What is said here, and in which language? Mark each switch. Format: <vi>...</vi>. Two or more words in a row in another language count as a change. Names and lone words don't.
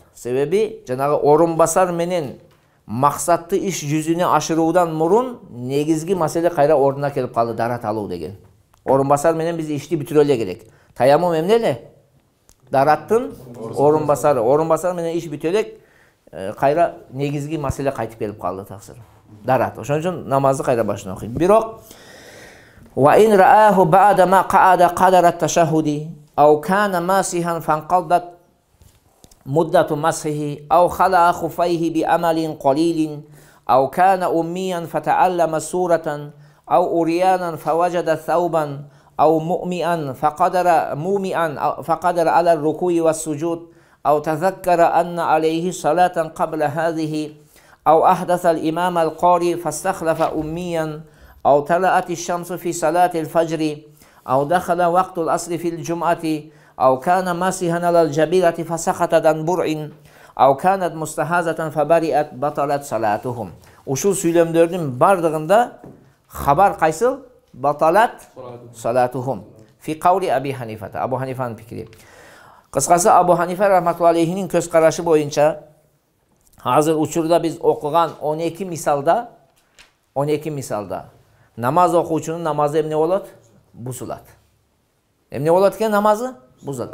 <ky>Себеби жанагы орун басар менен максатты иш жүзүнө ашыруудан мурун негизги маселе кайра ордуна келип калды, дарат алуу деген. Орун басар менен биз ишти бүтүрө эле керек. Таяммум эмне эле? Дараттын орун басары. Орун басар менен иш бүтө элек, кайра негизги маселе кайтып келип калды таксыр. Дарат. Ошон үчүн намазды кайра башына окуйт.</ky> <ar>Бирок وإن رآه بعد ما قعد قدر التشهد أو كان ماسحا فانقضت مدة مسحه أو خلع خفيه بعمل قليل أو كان أميا فتعلم سورة أو عريانا فوجد ثوبا أو موميا فقدر على الركوع والسجود أو تذكر أن عليه صلاة قبل هذه أو أحدث الإمام القارئ فاستخلف أميا أو طلعت الشمس في صلاة الفجر أو دخل وقت العصر في الجمعة أو كان ماسحا على الجبيرة فسقطت عن برء أو كانت مستحاضة فبرئت بطلت صلاتهم.</ar> <ky>Ушул сүйлөмдөрдүн бардыгында хабар кайсыл?</ky> <ar>بطلت صلاتهم. في قول أبي حنيفة.</ar> <ky>Абу Ханифанын пикири. Кыскасы Абу Ханифа рахматуллахи алейхинин көз карашы боюнча азыр учурда биз окуган 12 мисалда намаз окуучунун намазы эмне болот? Бузулат. Эмне болот экен намазы? Бузулат.</ky>